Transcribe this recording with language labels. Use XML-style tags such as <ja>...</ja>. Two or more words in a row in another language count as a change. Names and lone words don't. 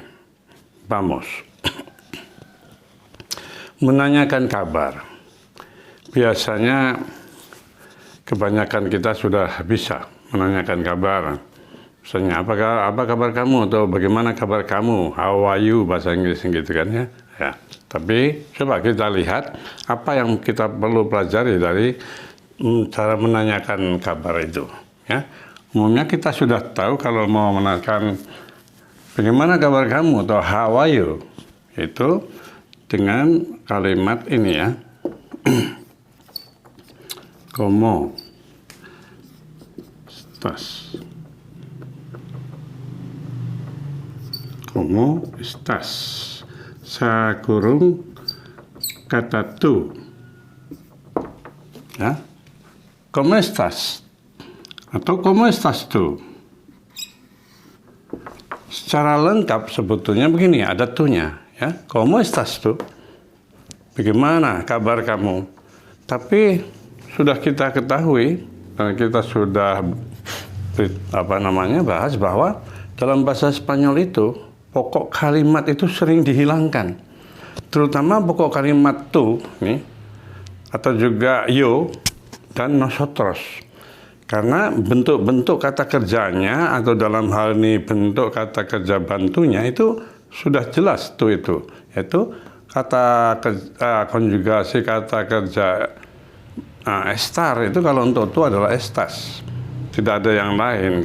<id>Vamos. Menanyakan kabar. Biasanya kebanyakan kita sudah bisa menanyakan kabar. Misalnya, apa kabar kamu atau bagaimana kabar kamu?</id> <en>How are you</en> <id>bahasa Inggris gitu kan ya. Ya. Tapi coba kita lihat apa yang kita perlu pelajari dari cara menanyakan kabar itu. Ya. Umumnya kita sudah tahu kalau mau menanyakan bagaimana kabar kamu atau</id> <en>how are you</en> <id>itu dengan kalimat ini ya.</id> <es>¿Cómo estás? ¿Cómo estás?</es> <id>Sa kurung kata tu.</id> <es>Ya. ¿Cómo estás? Atau ¿cómo estás tu?</es> <id>Secara lengkap sebetulnya begini, ada tunya. Ya.</id> <es>¿Cómo estás tu?</es> <id>Bagaimana kabar kamu? Tapi sudah kita ketahui dan kita sudah bahas bahwa dalam bahasa Spanyol itu pokok kalimat itu sering dihilangkan, terutama pokok kalimat tu nih, atau juga yo dan nosotros, karena bentuk-bentuk kata kerjanya atau dalam hal ini bentuk kata kerja bantunya itu sudah jelas tu itu, yaitu kata konjugasi kata kerja estar itu kalau untuk tu adalah estas, tidak ada yang lain.</id>